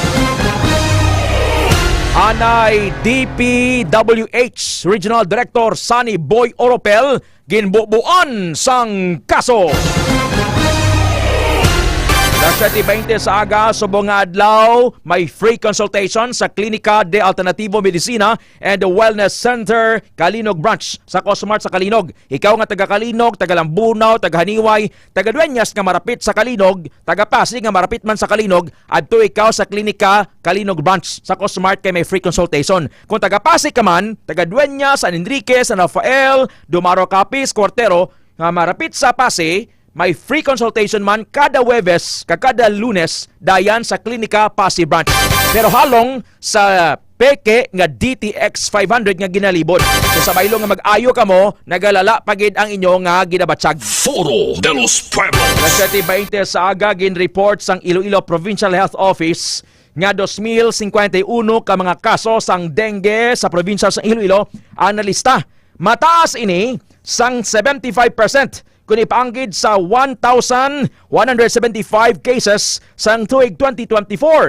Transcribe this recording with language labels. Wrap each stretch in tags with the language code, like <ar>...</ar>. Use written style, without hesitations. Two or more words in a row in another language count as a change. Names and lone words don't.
<hil>Anay DPWH Regional Director Sunny Boy Oropel ginbubuan sang kaso. Las 7:20 sa aga, subong nga adlaw, may free consultation sa Klinika de Alternativo Medicina and the Wellness Center Kalinog Branch sa Cosmart sa Kalinog. Ikaw nga taga Kalinog, taga Lambunaw, taga Haniway, taga Dueñas nga marapit sa Kalinog, taga Pasig nga marapit man sa Kalinog, adto ikaw sa Klinika Kalinog Branch sa Cosmart kay may free consultation. Kung taga Pasig ka man, taga Dueñas, San Enrique, San Rafael, Dumaro Capiz, Cuartero, nga marapit sa Pasig, may free consultation man kada Huwebes, kada Lunes, dayan sa Klinika Pasig Branch. Pero halong sa peke nga DTX 500 nga ginalibod. So sa baylo nga mag-ayo ka mo, nagalala pagid ang inyo nga ginabatsag. Foro de los Pueblos. Las 7:20 sa aga, gin-report sang Iloilo Provincial Health Office nga 2,051 ka mga kaso sang dengue sa probinsya sa Iloilo ang nalista. Mataas ini sang 75%. Kung ipaanggid sa 1,175 cases sang tuig 2024.</hil>